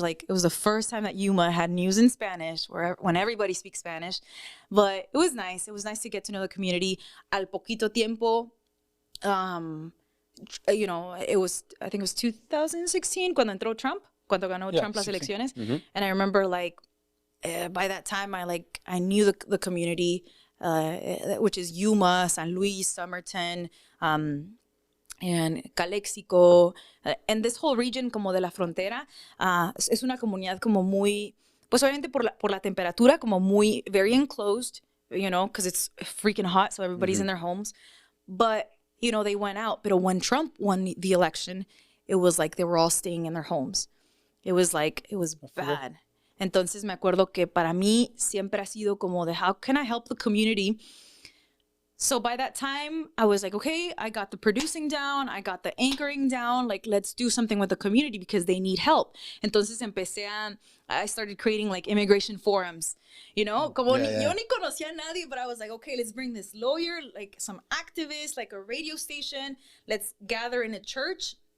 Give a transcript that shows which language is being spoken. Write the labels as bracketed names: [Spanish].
[English] Like, it was the first time that Yuma had news in Spanish, when everybody speaks Spanish. But it was nice. It was nice to get to know the community. [Spanish] Al poquito tiempo, [English] I think it was 2016 [Spanish] cuando entró Trump, cuando ganó Trump las elecciones. [English] And I remember, like, by that time, I knew the community, which is Yuma, San Luis, Somerton, and Calexico, and this whole region [Spanish] como de la frontera, es una comunidad como muy, [English] pues obviamente por la temperatura, como muy, very enclosed, because it's freaking hot, so everybody's in their homes. But, they went out. But when Trump won the election, it was like they were all staying in their homes. It was bad. [Spanish] Entonces me acuerdo que para mí siempre ha sido como de, [English] how can I help the community? So by that time, I was like, okay, I got the producing down, I got the anchoring down, like, let's do something with the community because they need help. Entonces I started creating like immigration forums, [Spanish] como yo ni conocía a nadie, [English] but I was like, okay, let's bring this lawyer, like some activists, like a radio station, let's gather in a church.